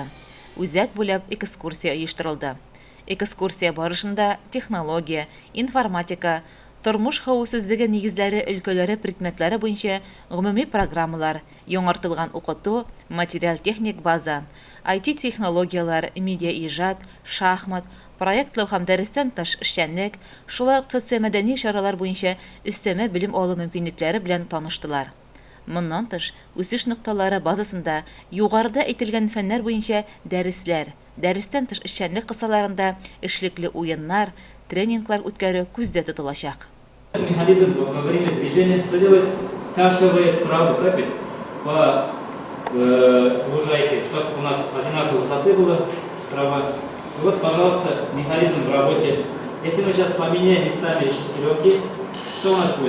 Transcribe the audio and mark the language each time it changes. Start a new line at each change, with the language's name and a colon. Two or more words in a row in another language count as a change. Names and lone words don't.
Tatar: Үзәк буйлап экскурсия оештырылды. Экскурсия барышында технология, информатика, тормыш хәвефсезлеге нигезләре өлкәләре предметлары буенча гомуми программалар, яңартылган укыту, материал-техник база, IT-технологиялар, медиа-иҗат, шахмат, проектлау һәм дәрестән тыш эшчәнлек, шулай ук социомәдәни чаралар буенча өстәмә белем алу мөмкинлекләре белән таныштылар. Моннан тыш, үсеш нокталары базасында югарыда әйтелгән фәннәр буенча дәресләр, дәрестән тыш эшчәнлек кысаларында эшлекле уеннар, тренинглар үткәрү күздә тотылачак.
Russian: Механизм во время движения что делает? Скашивает траву, капель по лужайке, чтобы у нас одинаковой высоты была трава. И вот, пожалуйста, механизм в работе. Если мы сейчас поменяем местами шестеренки, что у нас будет?